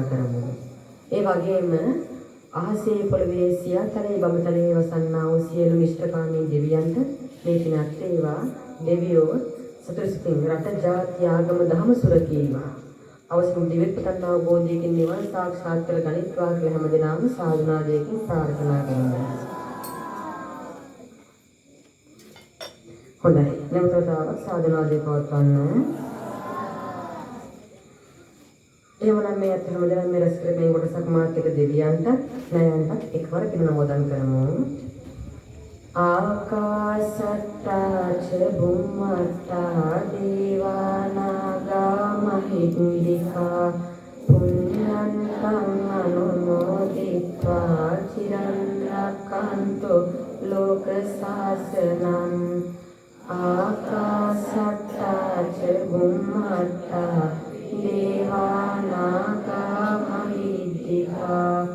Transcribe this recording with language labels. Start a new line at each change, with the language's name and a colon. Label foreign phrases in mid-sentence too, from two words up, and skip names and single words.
Sinhala: කරමු ඒ වගේම අහසේ පොළවේ සියතලේ බඹතලේ වසන්නා වූ සියලු ඉෂ්ඨකාමී දෙවියන්ට මේ පිනක් වේවා දෙවියෝ සතරසිතින් රට ජාති ආගම දහම සුරකීවා අවසන් දිවෙත් පතන අවබෝධයකින් නිවන් සාක්ෂාත් කර ගනිත්වා කියලා හැමදෙනාම සාදුනාදයෙන් ප්‍රාර්ථනා කරනවා හොඳයි නැවතත් සාදුනාදයෙන් පවත්වන්න එවනම් මේ අත් හැමදෙනාම මේ රැස් කර මේ කොටසක් මාත් එක දෙවියන්ට නයන්ට එකවර පින් නමෝදන් කරමු
Pali: ආකාශට්ටා ච බුම්මට්ටා දේවානාගා මහිද්దికා පුඤ්ඤන්තං අනුමෝදිत्वा චිරන් රක්ඛන්තු ලෝක සාසනං ආකාශට්ටා ච බුම්මට්ටා දේවානාගා මහිද්దికා